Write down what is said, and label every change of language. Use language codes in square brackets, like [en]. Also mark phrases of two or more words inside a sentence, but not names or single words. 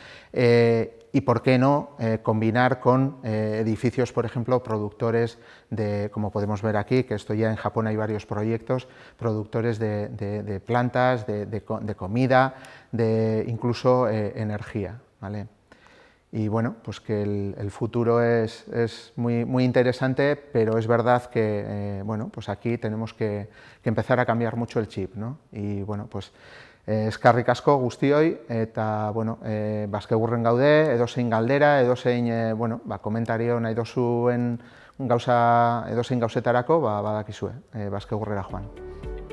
[es] y por qué no combinar con edificios, por ejemplo, productores de, como podemos ver aquí, que esto ya en Japón hay varios proyectos, productores de plantas, de comida, de incluso energía, ¿vale? Y bueno, pues que el futuro es muy interesante, pero es verdad que bueno, pues aquí tenemos que empezar a cambiar mucho el chip, ¿no? Y bueno, pues [eu] eskerrik asko guztioi, eta bueno, Baskeburren gaude, edozein galdera, edozein bueno, komentario nahi dozuen gauza, edozein gauzetarako, badakizue, Baskeburrera joan.